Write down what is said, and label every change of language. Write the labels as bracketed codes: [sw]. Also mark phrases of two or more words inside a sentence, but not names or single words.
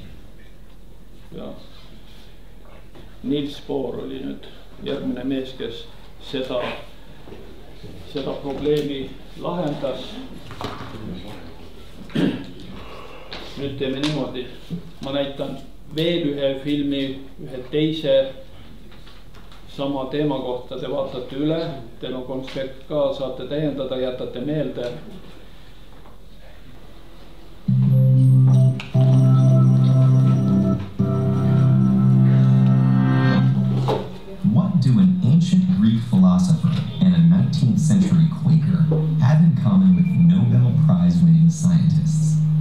[et] Ja Niels Bohr oli nüüd järgmine mees, kes seda probleemi lahendas. Nüüd teeme niimoodi, ma näitan veel ühe filmi, ühe teise sama teema kohta, te vaatate üle, teil on konspekt ka, saate täiendada, jätate meelde. [en] What do an ancient Greek philosopher and a 19th century Quaker have in common with Nobel Prize-winning scientists?